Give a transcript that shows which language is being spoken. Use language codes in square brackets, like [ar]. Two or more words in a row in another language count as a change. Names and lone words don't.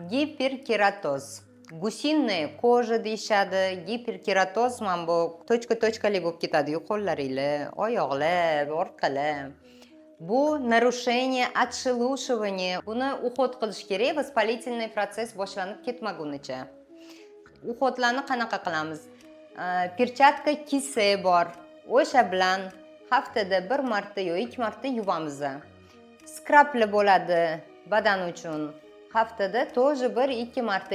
[uz] Giperkeratoz. [ru] Гусиная кожа [uz] deyishadi, giperkeratoz mana bu tochka-tochkali bo'lib ketadi qo'llaringlar, oyoqlar, orqalar. [ru] Bu нарушение отшелушивания. [uz] Buni уход qilish kerak, [ru] воспалительный процесс [uz] boshlanib ketmagunicha. Uhodlarni qanaqa qilamiz? Perchatka kisi bor. O'sha bilan haftada 1 marta yoki 2 marta yuvamiz. Skrabli bo'ladi badan uchun. Haftada тоже 1-2 marta.